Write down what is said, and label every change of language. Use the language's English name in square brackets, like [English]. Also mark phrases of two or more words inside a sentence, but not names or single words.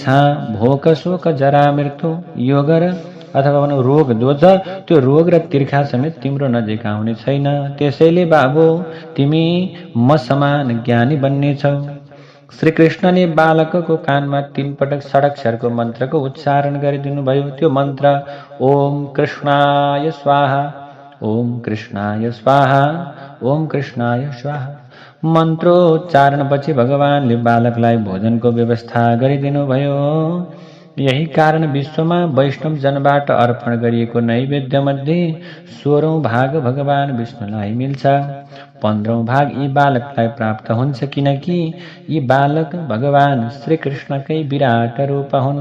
[Nepali] भोक शोक जरा मृत्यु योग र अथवा भनौँ रोग दोष, त्यो रोग र तिर्खा समेत तिम्रो नजिक आउने छैन। त्यसैले बाबु तिमी म समान ज्ञानी बन्नेछौ। श्रीकृष्णले बालकको कानमा 3 पटक षडाक्षरको मन्त्रको उच्चारण गरिदिनु भयो। त्यो मन्त्र [Sanskrit] ओम कृष्णाय स्वाहा, ओम कृष्णाय स्वाहा, ओम कृष्णाय स्वाहा। [Nepali] मन्त्रोच्चारणपछि भगवानले बालकलाई भोजनको व्यवस्था गरिदिनु भयो। यही कारण विश्वमा वैष्णव जनबाट अर्पण गरिएको नैवेद्य मध्ये 16औं भाग भगवान विष्णुलाई मिल्छ। 15औं भाग यी बालकलाई प्राप्त हुन्छ, किनकि यी बालक भगवान श्रीकृष्णकै विराट रूप हुन्।